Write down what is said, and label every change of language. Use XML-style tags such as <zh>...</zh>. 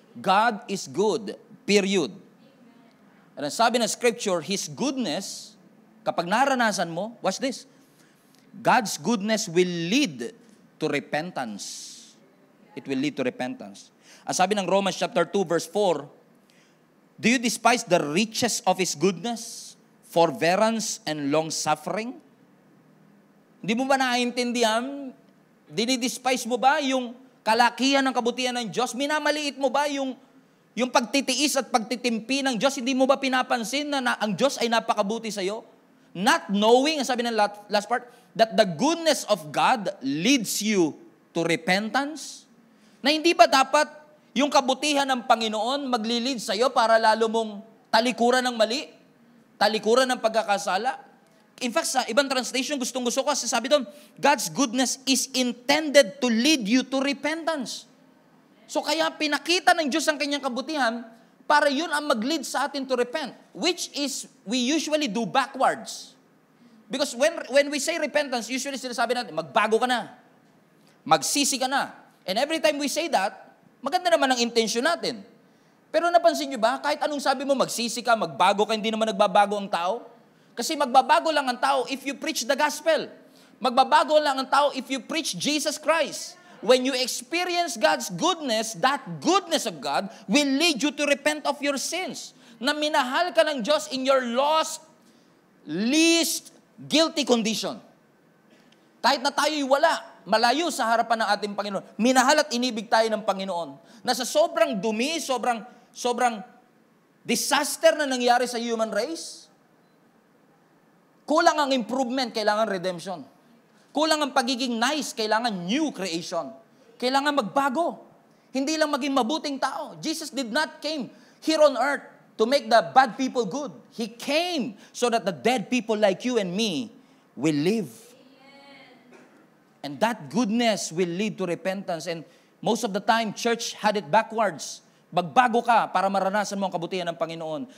<en>God is good, period. And sabi ng scripture, His goodness,</en> <tl>kapag naranasan mo,</tl> <en>watch this, God's goodness will lead to repentance. It will lead to repentance.</en> <tl>Ang sabi ng Romans chapter 2 verse 4,</tl> <en>do you despise the riches of His goodness, forbearance, and long-suffering?</en> <tl>Hindi mo ba naiintindihan? Dinidespise mo ba yung kalakihan ng kabutihan ng Diyos? Minamaliit mo ba yung pagtitiis at pagtitimpi ng Diyos? Hindi mo ba pinapansin na ang Diyos ay napakabuti sa iyo?</tl> <en>Not knowing,</en> <tl>ang sabi ng last part,</tl> <en>that the goodness of God leads you to repentance?</en> <tl>Na hindi ba dapat yung kabutihan ng Panginoon maglilid sa iyo para lalo mong talikuran ng mali? Talikuran ng pagkakasala?</tl> <en>In fact, sa ibang translation, gustong-gusto ko, sabi doon, God's goodness is intended to lead you to repentance.</en> <tl>So kaya pinakita ng Diyos ang kanyang kabutihan para yun ang mag-lead sa atin to repent, which is, we usually do backwards.</tl> <en>Because when we say repentance,</en> <tl>usually sinasabi natin, magbago ka na. Magsisi ka na.</tl> <en>And every time we say that,</en> <tl>maganda naman ang intention natin. Pero napansin nyo ba, kahit anong sabi mo, magsisi ka, magbago ka, hindi naman nagbabago ang tao. Kasi magbabago lang ang tao</tl> <en>if you preach the gospel.</en> <tl>Magbabago lang ang tao</tl> <en>if you preach Jesus Christ. When you experience God's goodness, that goodness of God will lead you to repent of your sins.</en> <tl>Na minahal ka ng Diyos</tl> <en>in your lost, least guilty condition.</en> <tl>Kahit na tayo'y wala, malayo sa harapan ng ating Panginoon, minahal at inibig tayo ng Panginoon. Na sa sobrang dumi, sobrang disaster na nangyari sa human race, kulang ang improvement, kailangan redemption. Kulang ang pagiging nice, kailangan new creation. Kailangan magbago. Hindi lang maging mabuting tao.</tl> <en>Jesus did not came here on earth to make the bad people good. He came so that the dead people like you and me will live. And that goodness will lead to repentance. And Most of the time, church had it backwards.</en> <tl>Magbago ka para maranasan mo ang kabutihan ng Panginoon.</tl>